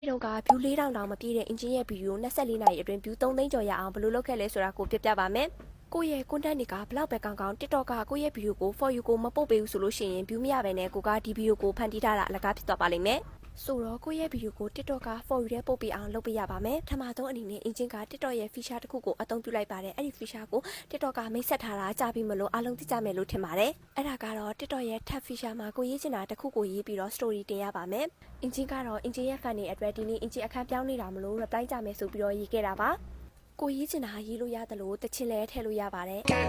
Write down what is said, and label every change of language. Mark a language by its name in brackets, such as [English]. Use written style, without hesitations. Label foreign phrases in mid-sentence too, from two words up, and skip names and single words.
[Burmese] တို့က view 4000တောင်မပြည့်တဲ့အင်ဂျင်ရဲ့ဗီဒီယို24နာရီအတွင်း view 3သိန်းကျော်ရအောင်ဘယ်လိုလုပ်ခဲ့လဲဆိုတာကိုပြပြပါမယ်။ကိုယ့်ရဲ့ content တွေကဘလောက်ပဲကောင်းကောင်း TikTok ကကိုယ့်ရဲ့ဗီဒီယိုကို [English] for you [Burmese] ကိုမပို့ပေးဘူးဆိုလို့ရှိရင် view မရဘဲနဲ့ကိုကဒီဗီဒီယိုကိုဖန်တီးထားတာအလကားဖြစ်သွားပါလိမ့်မယ်။ဆိုတော့ကိုယ့်ရဲ့ဗီဒီယိုကို TikTok က [English] for you [Burmese] တဲ့ပို့ပေးအောင်လုပ်ပေးရပါမယ်။ပထမဆုံးအနေနဲ့အင်ဂျင်က TikTok ရဲ့ feature တစ်ခုကိုအသုံးပြုလိုက်ပါတယ်။အဲ့ဒီ feature ကို TikTok ကမိတ်ဆက်ထားတာကြားပြီးမလို့အားလုံးသိကြမယ်လို့ထင်ပါတယ်။အဲ့ဒါကတော့ TikTok ရဲ့ [English] tab feature [Burmese] မှာကိုရေးချင်တာတစ်ခုကိုရေးပြီးတော့ story တင်ရပါမယ်။အင်ဂျင်ကတော့အင်ဂျင်ရဲ့ fan တွေအတွက်ဒီနေ့အင်ဂျင်အခန်းပြောင်းနေတာမလို့ reply ကြမယ်ဆိုပြီးတော့ရေးခဲ့တာပါ။ကိုရေးချင်တာရေးလို့ရတယ်လို့တချင်လဲထည့်လို့ရပါတယ်။